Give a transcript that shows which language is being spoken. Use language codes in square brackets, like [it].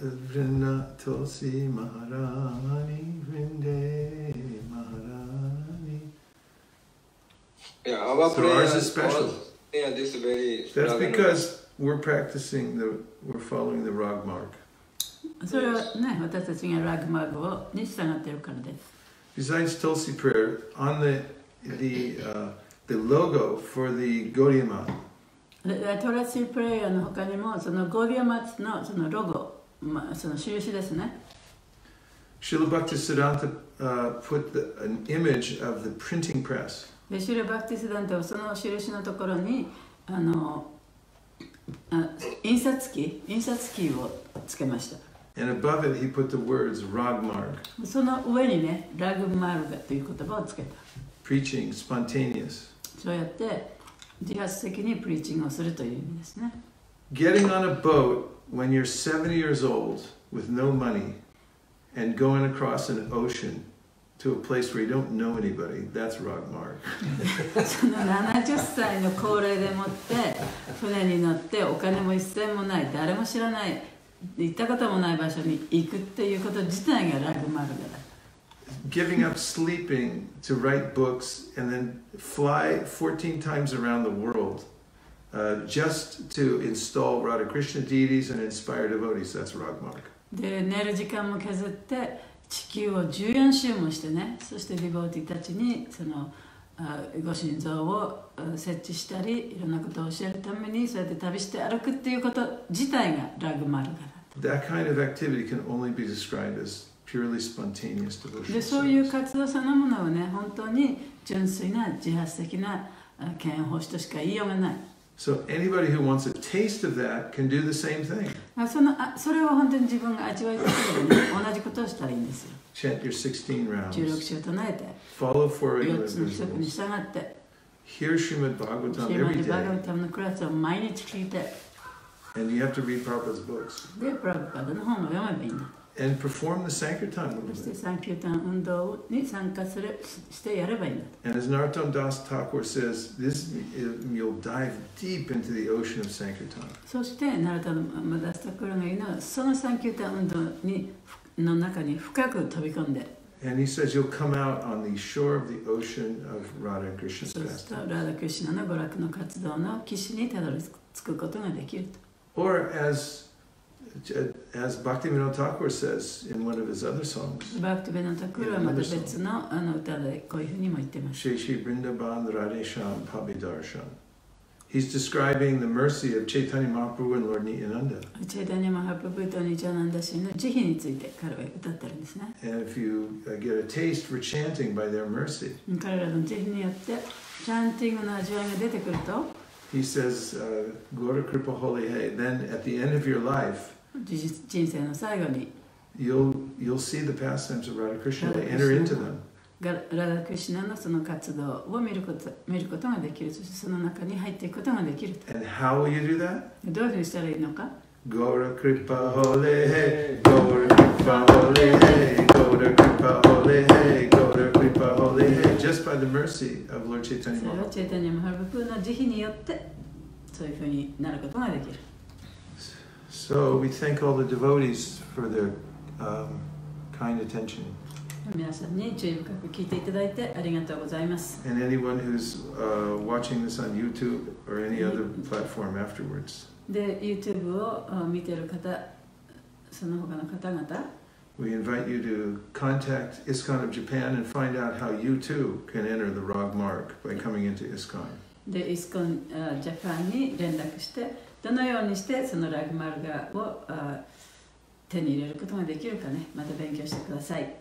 [en] Vrinda Tulsi Maharani Vrinde Maharani. Yeah, our So prayer ours is special. Yeah, this is very. That's because we're following the rag mark. [ja] それはね、私たちがラグマグに従っているからです。 [en] Besides Tulsi prayer, on the logo for the Gaudiya Math, [ja] トラシープレイヤーの他にもそのゴーディアマツのそのロゴ、その印ですね。 [en] Srila Bhaktisiddhanta put an image of the printing press. [ja] でシュルバクティスダンタはその印のところに印刷機をつけました。 [en] And above it, he put the words Ragmarg, [ja] その上にね、ラグマルガという言葉をつけた。 [en] preaching, spontaneous. [ja] そうやって自発的にプリーチングをするという意味ですね。 [en] Getting on a boat when you're 70 years old with no money and going across an ocean to a place where you don't know anybody, that's Ragmarg. [ja] その70歳の高齢でもって船に乗ってお金も一銭もない誰も知らない行ったこともない場所に行くっていうこと自体がラグマルガだ。 [en] Giving up sleeping to write books and then fly 14 times around the world just to install Radha Krishna deities and inspire devotees, that's Ragmarg. [ja] で寝る時間も削って地球を14周もしてね、そしてディボーティたちにそのご神像を設置したりいろんなことを教えるためにそうやって旅して歩くっていうこと自体がラグマルガだ。 [en] That kind of activity can only be described as purely spontaneous [ja] で [en] devotional [ja] そういう [en] service. [ja] 活動そのものをね、本当に純粋な自発的な敬愛奉仕としか言いようがない。 [en] So anybody who wants a taste of that can do the same thing. [ja] それを本当に自分が味わいたければね、同じことをしたらいいんですよ。 [en] Chant your 16 [ja] 16 [en] rounds. [ja] 週唱えて、 [en] Follow four [ja] 4 [en] regular [ja] つの規則に [en] visuals. [ja] 従って、 [en] Hear Srimad Bhagavatam [ja] シーマ [en] every [ja] ディ・バガ [en] day. [ja] バタムのクラスを毎日聞いて、 [en] And you have to read Prabhupada's books. [ja] で、プラブパダの本を読めばいいんだ。 [en] And perform the Sankirtan [ja] そして [en] movement. [ja] サンキュータン運動に参加してやればいいんだ。 [en] And as Narottam Das Thakur says, you'll dive deep into the ocean of Sankirtan. [ja] そして、ナルタマダスタクラが言うのは、そのサンキュータン運動の中に深く飛び込んで。 [en] And he says you'll come out on the shore of the ocean of Radha and Krishna's [ja] そうすると、 [en] pastime. [ja] ラダクリシュナの娯楽の活動の岸にたどり着くことができると。 [en] Or as Bhakti Thakur says in one of his other songs, [ja] バクティベナタクラはまた別の歌でこういうふうにも言ってます。 Sheshi Vrindavan Radhesham Pabidarshan. [en] He's describing the mercy of Chaitanya Mahaprabhu and Lord Nityananda. [ja] チェイタニャマハプブとニチャナンダシンの慈悲について彼は歌ってるんですね。 [en] And if you get a taste for chanting by their mercy, [ja] 彼らの慈悲によってチャンティングの味わいが出てくると、 [en] he says, Gora Kripa Holy Hey, then at the end of your life, [ja] 人生の最後に [en] you'll see the pastimes of Radha Krishna, they enter into them. [ja] ラダクリシュナのその活動を見ることができる。そしてその中に入っていくことができる。 [en] And how will you do that? [ja] どういうふうにしたらいいのか。 [en] Gora Kripa Holy Hey, Gora Kripa Holy Hey, Gora Kripa Holy Hey, Gora Kripa Holy Hey, just by the mercy of Lord Chaitanya [ja] それは [en] Mahaprabhu. [ja] チェイタニャマハプブの慈悲によってそういうふうになることができる。 [en] So we thank all the devotees for their kind attention. [ja] 皆さんに注意深く聞いていただいてありがとうございます。 [en] And anyone who's watching this on YouTube or any other platform afterwards. [ja] で、YouTube を見ている方、その他の方々、 [en] We invite you to contact ISKCON of Japan and find out how you too can enter the Rag Mark by coming into ISKCON. [ja] で、イスコンジャパンに連絡して、どのようにしてそのラグマルガを手に入れることができるかね、また勉強してください。